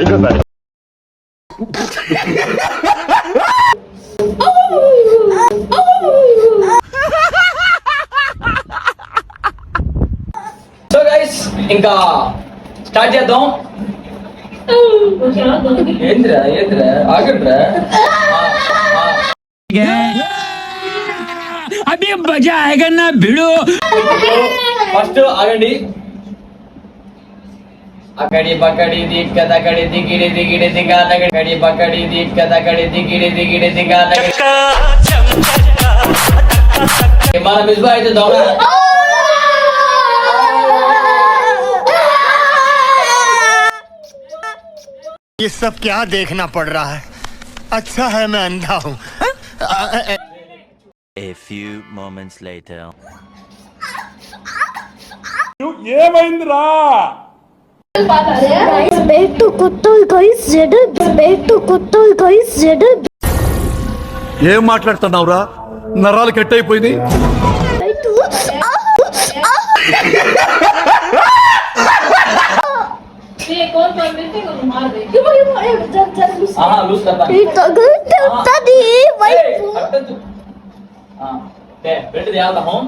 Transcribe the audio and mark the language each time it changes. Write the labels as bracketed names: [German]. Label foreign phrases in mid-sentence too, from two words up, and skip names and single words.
[Telugu] సో గైస్ ఇంకా స్టార్ట్ చేద్దాం. ఏంద్రా ఆగండ్రా. [Hindi] अभी मजा आएगा ना भिड़ो. [Telugu] ఫస్ట్ ఆగండి. అక్కడి బక్కడి దిక్కడి దిగిడి దిగిడి దిగాడి బక్కడి దిక్కడి దిగిడి దిగిడి దిగాడి. మన మిస్బా అయితే దొంగ. [Hindi] ये सब क्या देखना पड़ रहा है? अच्छा है मैं अंधा हूँ. [English] A few moments later. [Telugu] ఏమైందిరా? ఏం మాట్లాడుతున్నావురా? నరాలు కట్ అయిపోయింది. [Hindi] बेल्ट दे आता हूं.